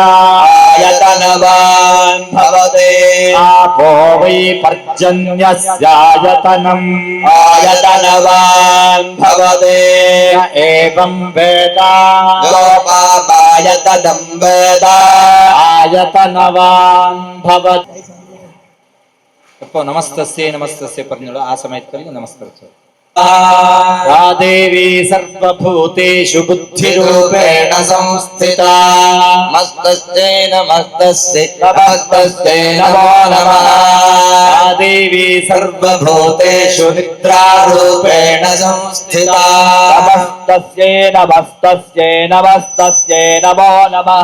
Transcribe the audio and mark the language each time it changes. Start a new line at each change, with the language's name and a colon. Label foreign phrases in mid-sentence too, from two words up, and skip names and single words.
Sanskrit: आयतनवान् भवति आपो वै पर्जन्यस्यायतनम् आयतनवान् भवति एवं वेद योपामायतनं वेद आयतनवान् भवति.
Malayalam: അപ്പോൾ നമസ്തസ്യേ പറഞ്ഞോളൂ. ആ സമയത്ത് നമസ്കരിച്ചു.
Sanskrit: या देवी सर्वभूतेषु बुद्धिरूपेण संस्थिता मस्तस्यै नमस्तस्यै नमो नमः. या देवी सर्वभूतेषु निद्रारूपेण संस्थिता नमस्तस्यै नमो नमः.